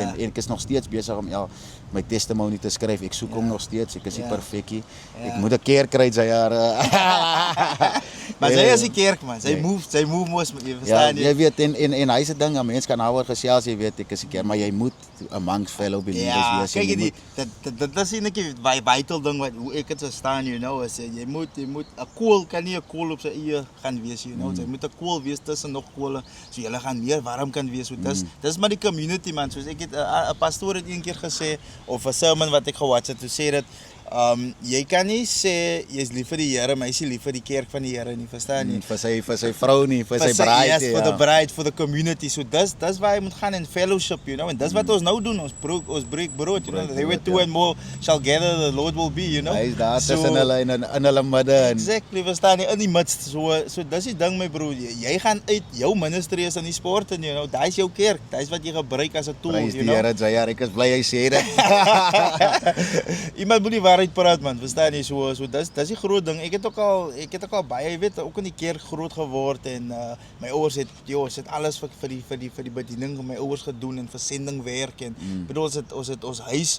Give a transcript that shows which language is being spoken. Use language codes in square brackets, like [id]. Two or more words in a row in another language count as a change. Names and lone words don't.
[af] Ja. en ek is nog steeds besig om my testimonie te skryf. Ek soek hom nog steeds, ek is nie perfek nie. Ek moet 'n keer kry, JR. Maar sy is die kerk man, sy move mos, jy Ja, verstaan jy weet en hy's 'n ding, 'n mens kan daaroor gesels, jy weet, ek is 'n keer, maar jy moet [en] amongst fellow believers [af] Ja, wees. kyk jy jy, moet- dit is eintlik die vital ding wat hoe ek dit verstaan, [en] you know, [af] is jy moet 'n kool kan nie 'n kool op sy eie gaan wees, [en] you know. [af] Jy moet 'n kool wees tussen nog kole, so jy gaan meer warm kan wees. So dis maar die community man, soos ek het 'n pastoor het een keer gesê of 'n sermon wat ek gewatch het, toe sê dit jy kan nie sê jy's lief vir die Here, maar jy's nie lief vir die kerk van die Here nie, verstaan nie? vir sy vrou nie, vir sy bride. [en] Yes, for the bride, for the community. [af] So dis waar jy moet gaan in fellowship, [en] you know. [af] En dis wat ons nou doen, ons breek brood, [en] you know. They were two and more shall gather, the Lord will be, you know. [af] Hy is daar tussen hulle in hulle midde en Exactly, verstaan jy, in die midst. So dis die ding my broer, jy gaan uit, jou ministry is in die sport en [en] you know, [af] daai is jou kerk. Daai is wat jy gebruik as 'n tool, prys [en] you [af] die [en] know. [af] Here, JR, ek is bly hy sê dit. Iemand moet die waarheid praat man, verstaan jy, so dis die groot ding. Ek het ook al baie, jy weet, ook in die kerk groot geword en my ouers het alles vir die bediening van my ouers gedoen en vir sendingwerk en bedoel ons huis,